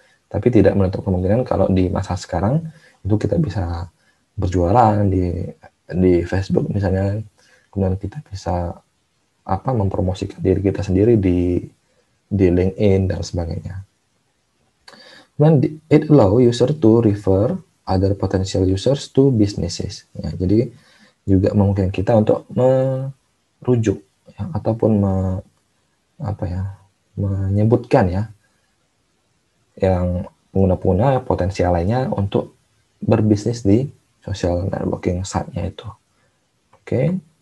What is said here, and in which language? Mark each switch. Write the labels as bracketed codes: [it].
[id] Tapi tidak menutup kemungkinan kalau di masa sekarang itu kita bisa berjualan di Facebook misalnya, kemudian kita bisa mempromosikan diri kita sendiri di LinkedIn dan sebagainya. [en] Kemudian it allow user to refer other potential users to businesses. [id] Ya, jadi juga memungkinkan kita untuk merujuk ya, ataupun menyebutkan ya yang pengguna-pengguna potensial lainnya untuk berbisnis di social networking site-nya itu. Oke.